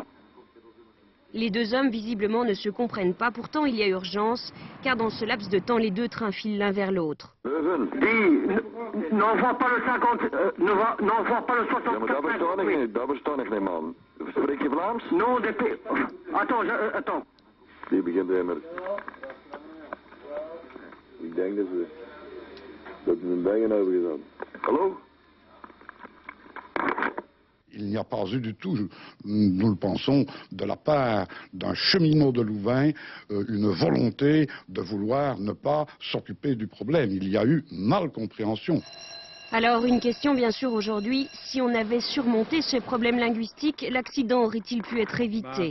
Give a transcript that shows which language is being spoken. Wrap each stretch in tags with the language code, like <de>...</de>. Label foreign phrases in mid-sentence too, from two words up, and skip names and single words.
<fr>Les deux hommes visiblement ne se comprennent pas, pourtant il y a urgence, car dans ce laps de temps, les deux trains filent l'un vers l'autre. N'envoie pas le 50, n'envoie pas le 64. Non, attends.</fr> <nl>denk dat ze een dingen hebben gedaan. Hallo?</nl> <fr>Il n'y a pas eu du tout, nous le pensons, de la part d'un cheminot de Louvain, une volonté de vouloir ne pas s'occuper du problème. Il y a eu malcompréhension. Alors une question bien sûr aujourd'hui, si on avait surmonté ce problème linguistique, l'accident aurait-il pu être évité?</fr>